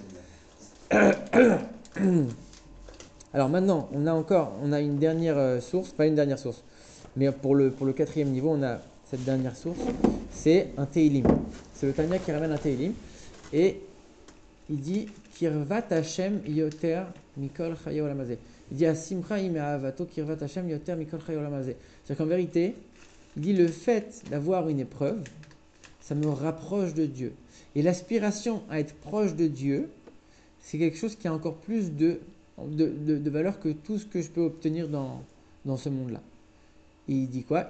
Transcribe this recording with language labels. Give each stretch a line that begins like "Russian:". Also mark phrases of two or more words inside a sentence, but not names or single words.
French: référence, c'est bien. Alors maintenant, on a une dernière source, pas une dernière source, mais pour le quatrième niveau, on a cette dernière source, c'est un Teilim. C'est le Tanya qui ramène un Teilim et il dit
Hebrew: קרבת השם יותר מכל חיי העולם הזה.
French: Il dit
Hebrew: השמחה עם אהבתו קרבת השם יותר מכל חיי העולם הזה.
French: C'est-à-dire qu'en vérité, il dit le fait d'avoir une épreuve, ça me rapproche de Dieu. Et l'aspiration à être proche de Dieu, c'est quelque chose qui a encore plus de valeur que tout ce que je peux obtenir dans ce monde-là. Et il dit quoi?